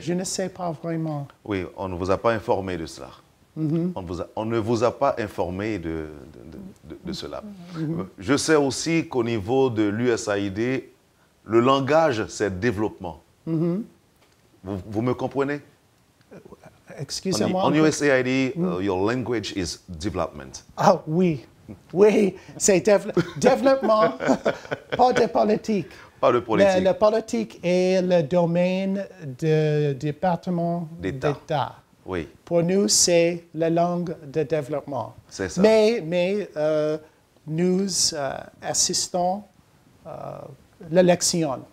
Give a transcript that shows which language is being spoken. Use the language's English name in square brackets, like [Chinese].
[French] Je ne sais pas vraiment. Oui, on ne vous a pas informé de cela. On ne vous a pas informé de cela. Je sais aussi qu'au niveau de l'USAID, le langage, c'est développement. Vous me comprenez? Excusez-moi. [English] On USAID, your language is development. [French] Ah oui, oui, c'est développement, pas de politique. Pas de politique. La politique est le domaine du département d'État. Oui. Pour nous, c'est la langue de développement. C'est ça. Mais nous assistons l'élection,